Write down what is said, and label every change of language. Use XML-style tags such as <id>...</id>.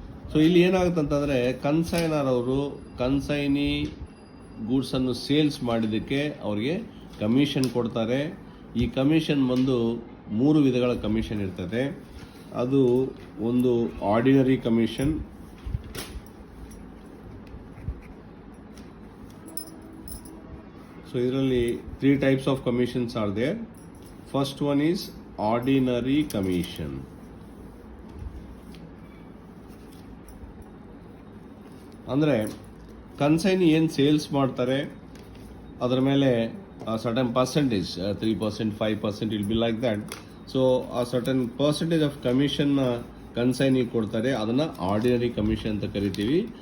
<kn>So ಇಲ್ಲಿ ಏನಾಗುತ್ತೆ ಅಂತಂದರೆ ಕನ್ಸೈನರ್ ಅವರು ಕನ್ಸೈನಿ ಗೂಡ್ಸನ್ನು ಸೇಲ್ಸ್ ಮಾಡಿದ್ದಕ್ಕೆ ಅವರಿಗೆ ಕಮಿಷನ್ ಕೊಡ್ತಾರೆ. ಈ ಕಮಿಷನ್ ಬಂದು 3 ವಿಧಗಳ ಕಮಿಷನ್ ಇರ್ತದೆ. ಅದು ಒಂದು ಆರ್ಡಿನರಿ ಕಮಿಷನ್,</kn> <en>so ಇದರಲ್ಲಿ 3 types of commissions are there. First one is ordinary commission.</en> <kn>ಅಂದರೆ ಕನ್ಸೈನಿ ಏನು ಸೇಲ್ಸ್ ಮಾಡ್ತಾರೆ ಅದರ ಮೇಲೆ certain percentage 3%, 5%</kn> <en>Will be like that.</en> <kn>So ಆ ಸರ್ಟನ್ ಪರ್ಸೆಂಟೇಜ್ ಆಫ್ ಕಮಿಷನ್ನ ಕನ್ಸೈನಿ ಕೊಡ್ತಾರೆ, ಅದನ್ನು ಆರ್ಡಿನರಿ ಕಮಿಷನ್ ಅಂತ ಕರಿತೀವಿ.</kn>